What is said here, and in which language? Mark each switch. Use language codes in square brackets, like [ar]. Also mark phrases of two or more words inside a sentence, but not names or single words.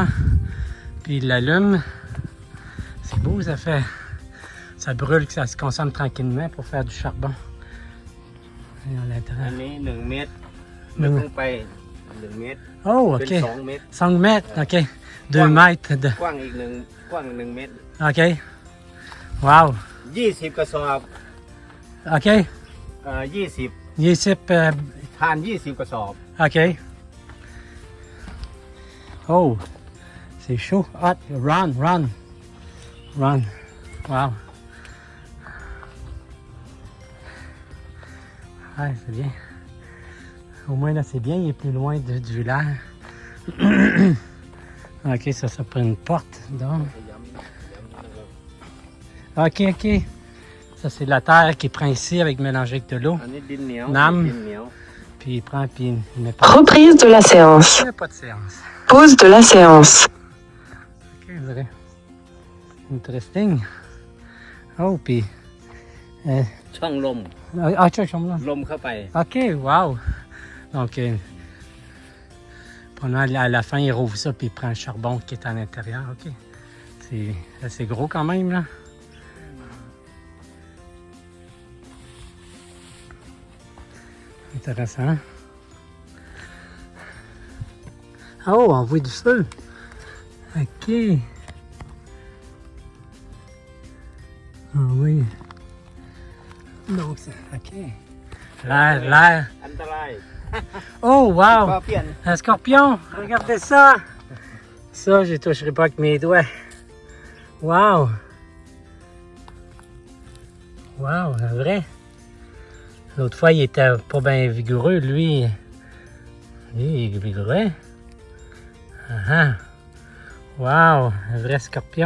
[fr] Puis il l'allume. C'est beau, ça brûle, que ça se consomme tranquillement pour faire du charbon. Et à l'intérieur. 1 mètre. 1 mètre. Oh, ok. 2 mètres. 5 mètres, ok. 2 mètres. [th] กว้างอีกกว้าง1 เมตร [fr] Ok. Wow. [th] 20 กระสอบ [fr] Ok. 20 20. [th] ทาน 20 กระสอบ [fr] Ok. Oh. C'est chaud. [en] Hot. Run. [fr] Wow. Ouais, c'est bien. Au moins là, c'est bien. Il est plus loin du village. Ok, ça prend une porte. Donc. Ok. Ça, c'est de la terre qu'il prend ici avec mélangé avec de l'eau. [th] อันนี้ดินเหนียว น้ำ ดินเหนียว [fr] Puis il prend, puis il met pas. Reprise de la séance. Il n'y a pas de séance. Pause de la séance. Ok, vous avez. Interesting. Oh, puis. [th] ช่องลม [fr] Tu vois, là. [th] ลมเข้าไป [fr] Ok, wow. Donc, à la fin, il rouvre ça, puis il prend le charbon qui est à l'intérieur. Ok. C'est assez gros quand même, là. Intéressant. Oh, on voit du feu. Ok. Ah oui. Donc, ok. L'air. [th] อันตราย [fr] Oh, [th] ก็ [fr] wow. [th] เปลี่ยน [fr] Un scorpion. Regardez ça. Ça, je ne toucherai pas avec mes doigts. Wow. Wow, un vrai. L'autre fois, il était pas bien vigoureux. Lui, il est vigoureux. Wow, un vrai scorpion.